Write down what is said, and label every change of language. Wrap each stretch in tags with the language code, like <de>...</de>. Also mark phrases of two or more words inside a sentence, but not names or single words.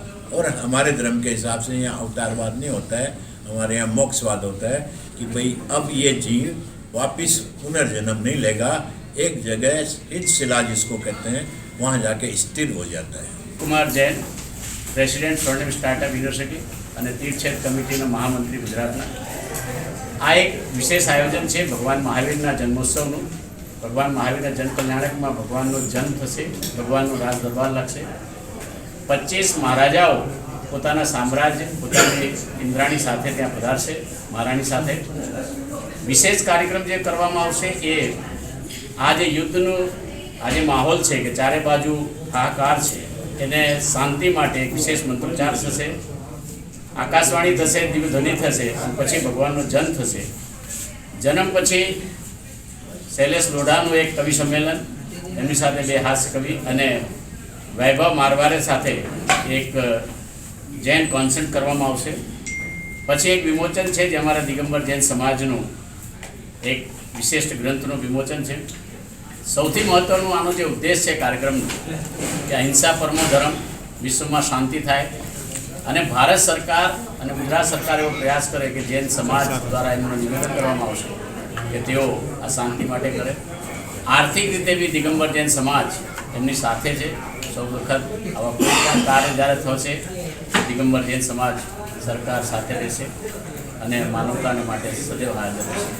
<hi>और हमारे धर्म के हिसाब से यहाँ अवतारवाद नहीं होता है, हमारे यहाँ मोक्षवाद होता है कि भाई अब ये जीव वापस पुनर्जन्म नहीं लेगा, एक जगह स्थित शिला जिसको कहते हैं वहाँ जाके स्थिर हो जाता है।</hi> <gu>कुमार जैन, प्रेसिडेंट स्वर्णिम स्टार्टअप यूनिवर्सिटी અને તીર્થક્ષેત્ર કમિટીના મહામંત્રી ગુજરાતના। આ એક વિશેષ આયોજન છે ભગવાન મહાવીરના જન્મોત્સવનું। ભગવાન મહાવીરના જન કલ્યાણકમાં ભગવાનનો જન્મ થશે, ભગવાનનો રાજ દરબાર લાગશે। 25 મહારાજાઓ પોતાના સામ્રાજ્ય પોતાની ઇન્દ્રાણી સાથે ત્યાં પધારશે, મહારાણી સાથે। વિશેષ કાર્યક્રમ જે કરવામાં આવશે એ આ જે યુદ્ધનું આ જે માહોલ છે કે ચારે બાજુ હાહાકાર છે એને શાંતિ માટે એક વિશેષ મંત્રોચ્ચાર થશે, આકાશવાણી થશે, દિવ્ય ધ્વનિ થશે, પછી ભગવાનનો જન્મ થશે। જન્મ પછી શૈલેષ લોઢાનું એક કવિ સમ્મેલન, એમની સાથે 2 હાસ્ય કવિ અને વૈભવ મારવારે સાથે એક જૈન કૉન્સર્ટ કરવામાં આવશે। પછી એક વિમોચન છે જે અમારા દિગંબર જૈન સમાજનું એક વિશિષ્ટ ગ્રંથનું વિમોચન છે। સૌથી મહત્વનું આનો જે ઉદ્દેશ્ય છે કાર્યક્રમનો કે</gu> <sa>अहिंसा परमो धर्म,</sa> <gu>વિશ્વમાં શાંતિ થાય અને ભારત સરકાર અને ગુજરાત સરકાર એવો પ્રયાસ કરે કે જૈન સમાજ દ્વારા એમનું નિવેદન કરવામાં આવશે કે તેઓ આ શાંતિ માટે કરે। આર્થિક રીતે બી દિગંબર જૈન સમાજ એમની સાથે છે। સૌ વખત આવા કોઈ પણ કાર્ય જ્યારે થશે દિગંબર જૈન સમાજ સરકાર સાથે રહેશે અને માનવતાને માટે સદૈવ હાજર રહેશે।</gu>